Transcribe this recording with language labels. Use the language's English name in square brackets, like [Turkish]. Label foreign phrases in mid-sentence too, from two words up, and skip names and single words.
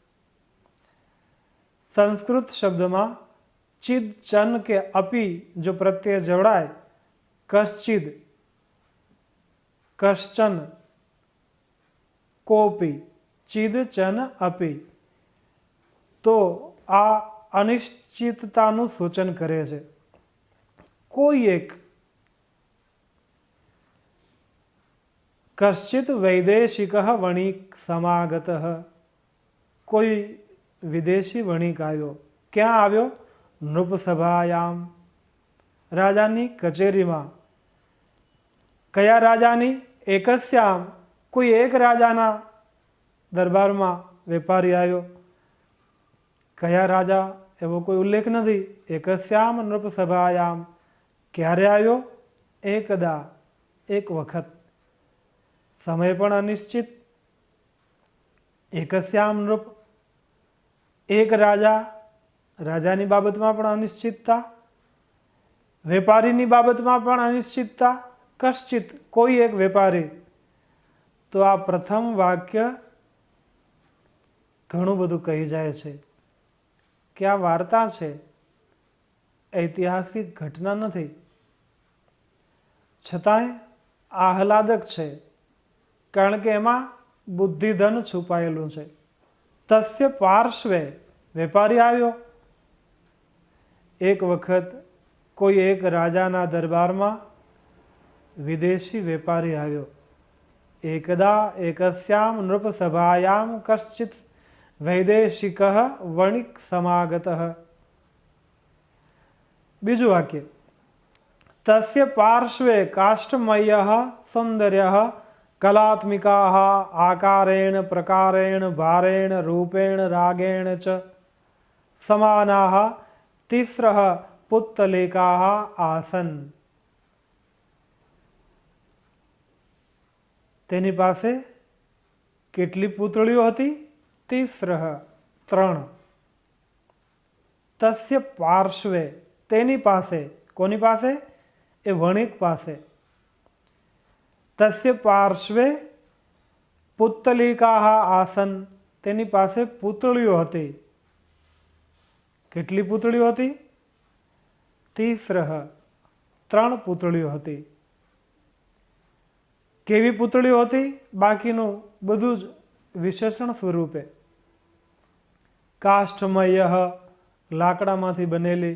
[Gujarati] સંસ્કૃત શબ્દમાં ચિદ, ચન કે અપી જો પ્રત્યય જોડાય, કશ્ચિદ, કશ્ચન, કોપી, ચિદ, ચન, અપી, તો આ અનિશ્ચિતતાનું સૂચન કરે છે. કોઈ એક. [Sanskrit] कश्चित वैदेशिक वणिक समागत। [Gujarati] કોઈ વિદેશી વણિક આવ્યો। ક્યાં આવ્યો? नृपसभायाम, રાજાની કચેરીમાં। કયા રાજાની? [Sanskrit] एकस्याम, [Gujarati] કોઈ એક રાજાના દરબારમાં વેપારી આવ્યો। કયા રાજા એવો કોઈ ઉલ્લેખ નહીં। [Sanskrit] एकस्याम नृपसभायाम, [Gujarati] ક્યારે આવ્યો? એકદા, એક વખત। સમય પણ અનિશ્ચિત। [Sanskrit] एकस्याम नृप, [Gujarati] એક રાજા, રાજાની બાબતમાં પણ અનિશ્ચિતતા, વેપારીની બાબતમાં પણ અનિશ્ચિતતા। कश्चित, કોઈ એક વેપારી। તો આ પ્રથમ વાક્ય ઘણું બધું કહી જાય છે કિ આ વાર્તા છે, ઐતિહાસિક ઘટના નથી, છતાંય આહ્લાદક છે, કારણ કે એમાં બુદ્ધિધન છુપાયેલું છે। [Sanskrit] तस्य पार्श्वे, [Gujarati] વેપારી આવ્યો। એક વખત કોઈ એક રાજાના દરબારમાં વિદેશી વેપારી આવ્યો। [Sanskrit] एकदा एकस्याम नृपसभायाम कश्चित् वैदेशिकः वणिक समागतः। [Gujarati] બીજું વાક્ય, [Sanskrit] तस्य पार्श्वे काष्ठमयः सौन्दर्यः कलात्मिकाः आकारेण प्रकारेण भारेण रूपेण रागेण च समानाः तिस्रः पुत्तलिकाः आसन्। [Gujarati] તેની પાસે કેટલી પૂતળીઓ હતી? [Sanskrit] तिस्रः, 3। तस्य पार्श्वे, [Gujarati] તેની પાસે, કોની પાસે? એ વણિક પાસે। [Sanskrit] तस्य पार्श्वे पुत्तलिकाः आसन, [Gujarati] તેની પાસે પૂતળીઓ હતી। કેટલી પૂતળીઓ હતી? तिस्रः, 3 પૂતળીઓ હતી। કેવી પૂતળીઓ હતી? બાકીનું બધું જ વિશેષણ સ્વરૂપે। કાષ્ઠમયઃ, લાકડામાંથી બનેલી।